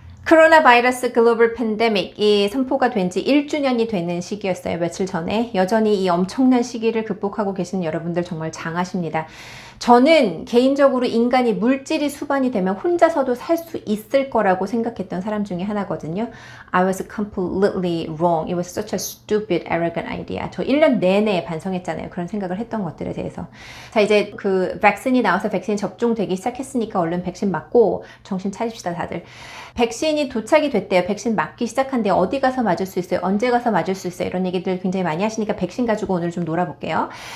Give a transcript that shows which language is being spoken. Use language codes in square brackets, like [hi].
[ko] 코로나 바이러스 글로벌 팬데믹이 선포가 된 지 1주년이 되는 시기였어요. 며칠 전에. 여전히 이 엄청난 시기를 극복하고 계시는 여러분들 정말 장하십니다. 저는 개인적으로 인간이 물질이 수반이 되면 혼자서도 살 수 있을 거라고 생각했던 사람 중에 하나거든요. [en] I was completely wrong. It was such a stupid, arrogant idea. [ko] 저 1년 내내 반성했잖아요. 그런 생각을 했던 것들에 대해서. 자, 이제 그 백신이 나와서 백신이 접종되기 시작했으니까 얼른 백신 맞고 정신 차립시다, 다들. 백신이 도착이 됐대요. 백신 맞기 시작한데 어디 가서 맞을 수 있어요? 언제 가서 맞을 수 있어요? 이런 얘기들 굉장히 많이 하시니까 백신 가지고 오늘 좀 놀아볼게요.